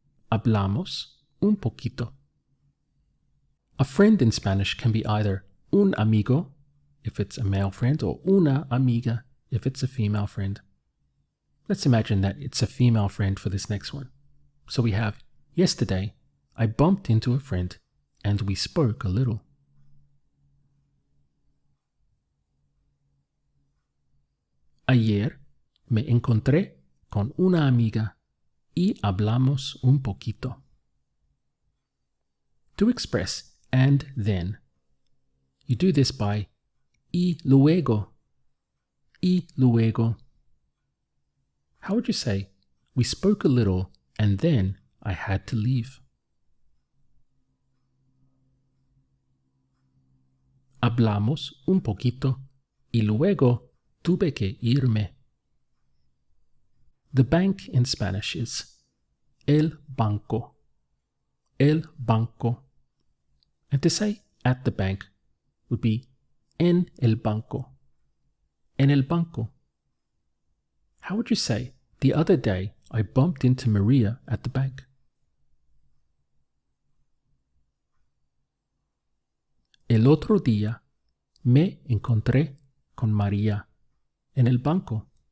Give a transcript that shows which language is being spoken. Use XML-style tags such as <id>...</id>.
<es>Hablamos un poquito.</es> <en>A friend in Spanish can be either</en> <es>un amigo,</es> <en>if it's a male friend, or</en> <es>una amiga,</es> <en>if it's a female friend. Let's imagine that it's a female friend for this next one. So we have, yesterday, I bumped into a friend and we spoke a little.</en> <es>Ayer me encontré con una amiga y hablamos un poquito.</es> <en>To express and then, you do this by</en> <es>y luego, y luego.</es> <en>How would you say, we spoke a little and then I had to leave?</en> <es>Hablamos un poquito y luego tuve que irme.</es> <en>The bank in Spanish is</en> <es>el banco, el banco.</es> <en>And to say at the bank would be</en> <es>en el banco, en el banco.</es> <en>How would you say, the other day I bumped into Maria at the bank?</en> <es>El otro día me encontré con María en el banco.</es>